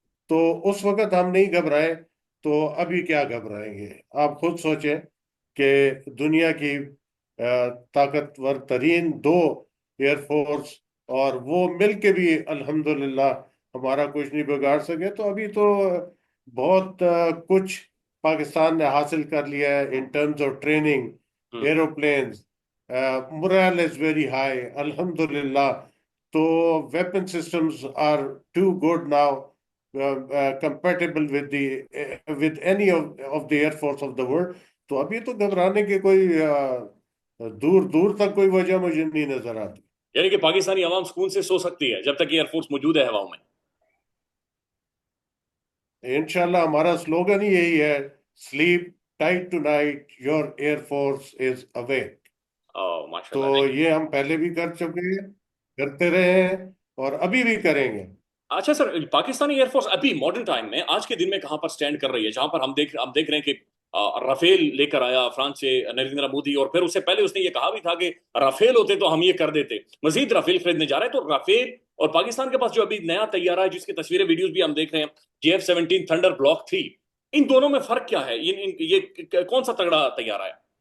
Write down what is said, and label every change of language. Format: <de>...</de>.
<ur>تو اس وقت ہم نہیں گھبرائے، تو ابھی کیا گھبرائیں گے؟ آپ خود سوچیں کہ دنیا کی طاقتور ترین دو ایئر فورس، اور وہ مل کے بھی الحمدللہ ہمارا کچھ نہیں بگاڑ سکے. تو ابھی تو بہت کچھ پاکستان نے حاصل کر لیا ہے</ur> <en>In terms of training, ہوں۔ Aeroplanes, morale is very high الحمدللہ. تو weapon systems are too good now, compatible with any of the air force of the world.</en> <ur>تو ابھی تو گھبرانے کی کوئی دور دور تک کوئی وجہ مجھے نہیں نظر آتی. یعنی کہ پاکستانی عوام سکون سے سو سکتی ہے جب تک ایئر فورس موجود ہے ہواؤں میں؟ انشاءاللہ ہمارا سلوگن ہی یہی ہے،</ur> <en>sleep tight tonight, your air force is awake.</en> <ur>ماشاء تو اللہ. نہیں، یہ ہم پہلے بھی کر چکے ہیں، کرتے رہے ہیں، اور ابھی بھی کریں گے. اچھا سر، پاکستانی ایئر فورس ابھی ماڈرن ٹائم میں آج کے دن میں کہاں پر سٹینڈ کر رہی ہے؟ جہاں پر ہم دیکھ رہے ہیں کہ رافیل لے کر آیا فرانس سے نریندر مودی، اور پھر اس سے پہلے اس نے یہ کہا بھی تھا کہ رافیل ہوتے تو ہم یہ کر دیتے، مزید رافیل خریدنے جا رہے ہیں. تو رافیل اور پاکستان کے پاس جو ابھی نیا طیارہ ہے جس کی تصویریں ویڈیوز بھی ہم دیکھ رہے ہیں، JF-17 تھنڈر بلاک 3، ان دونوں میں فرق کیا ہے؟ یہ کون سا تگڑا طیارہ ہے؟</ur>